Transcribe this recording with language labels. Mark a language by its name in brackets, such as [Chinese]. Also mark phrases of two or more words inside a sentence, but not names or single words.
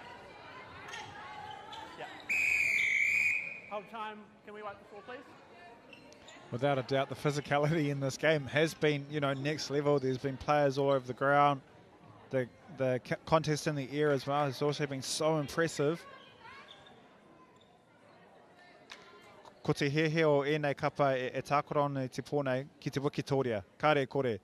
[English] Yeah. Hold time. Can we wipe the floor, please? Without a doubt, the physicality in this game has been, next level. There's been players all over the ground. The contest in the air as well has also been so impressive. [Māori] Ko te hehe o ēnei kapa e tākoro te pōnei ki te wikitoria. Kare kore.